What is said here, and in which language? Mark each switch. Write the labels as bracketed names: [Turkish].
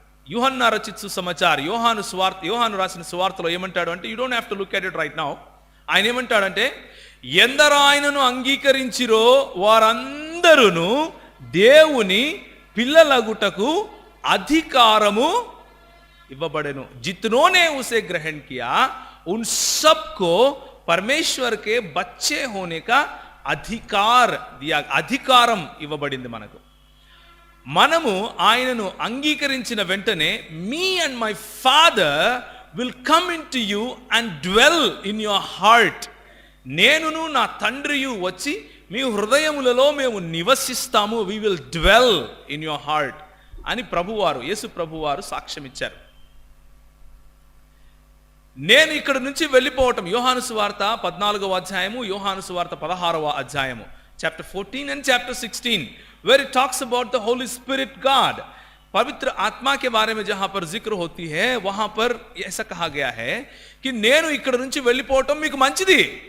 [Hindi] యోహన్నా రచిత సుసమాచార్, [Telugu] యోహాను రాసిన సువార్తలో ఏమంటాడు అంటే, [English] You don't have to look at it right now. [Telugu] ఆయన ఏమంటాడంటే, ఎందరు ఆయనను అంగీకరించిరో వారందరూ దేవుని పిల్లలగుటకు అధికారము ఇవ్వబడెను. [Hindi] जितनों उसे ग्रहण किया उन सबको परमेश्वर के बच्चे होने का అధికార్ దియా. [Telugu] అధికారం ఇవ్వబడింది మనకు. మనము ఆయనను అంగీకరించిన వెంటనే [English] Me and my father will come in to you and dwell in your heart. [Telugu] నేనును నా తండ్రియు వచ్చి మీ హృదయములలో మేము నివసిస్తాము. [English] we will dwell in your heart [Telugu] అని ప్రభువారు, యేసు ప్రభువారు సాక్ష్యం ఇచ్చారు. నేను ఇక్కడ నుంచి వెళ్ళిపోవటం, యోహాను సువార్త 14వ అధ్యాయము, యోహాను సువార్త 16వ అధ్యాయము, [English] chapter 14 and chapter 16, where it talks about the Holy Spirit God. [Hindi] पवित्र आत्मा के बारे में जहां पर जिक्र होती है, वहां पर ऐसा कहा गया है कि [Telugu] నేను ఇక్కడ నుంచి వెళ్ళిపోవటం మీకు మంచిది.